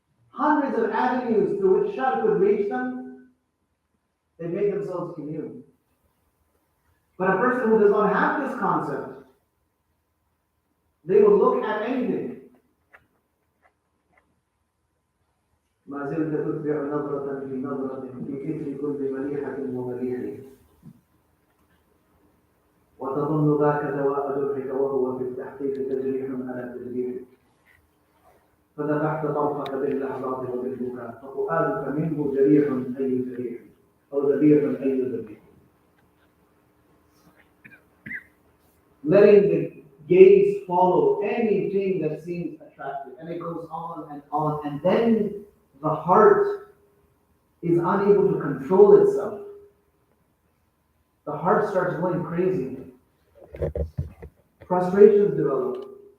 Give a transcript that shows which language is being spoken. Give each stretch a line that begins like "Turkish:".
English: Hundreds of avenues through which shar could reach them, they make themselves immune. But a person who does not have this concept, they will look at anything.
Arabic: ما زلت تتبع نظرة في نظرة في إثر كل مليحة ومليح وتظن ذاك دواء جرحك وهو في التحقيق تجريح على تجريح فذبحت طرفك باللحظات وبالبكاء ففؤادك منه جريح أي جريح أو ذبيح أي ذبيح.
English: Letting the gaze follow anything that seems attractive, and it goes on, and then the heart is unable to control itself. The heart starts going crazy. Frustrations develop.